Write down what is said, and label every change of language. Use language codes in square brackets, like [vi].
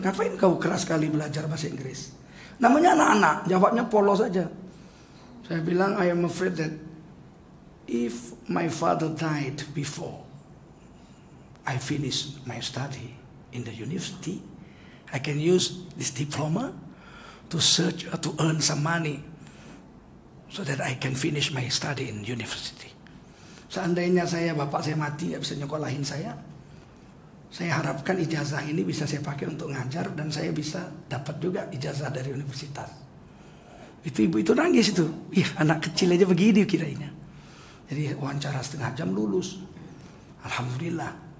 [id] Ngapain kau keras sekali belajar bahasa Inggris? Namanya anak-anak, jawabnya polos aja. Saya bilang, [en] I am afraid that if my father died before I finish my study in the university, I can use this diploma to search or to earn some money so that I can finish my study in university. [id] Seandainya bapak saya mati nggak bisa nyekolahin saya harapkan ijazah ini bisa saya pakai untuk ngajar dan saya bisa dapat juga ijazah dari universitas. Itu ibu itu nangis itu. Anak kecil aja begini kirainnya. Jadi wawancara setengah jam lulus. Alhamdulillah.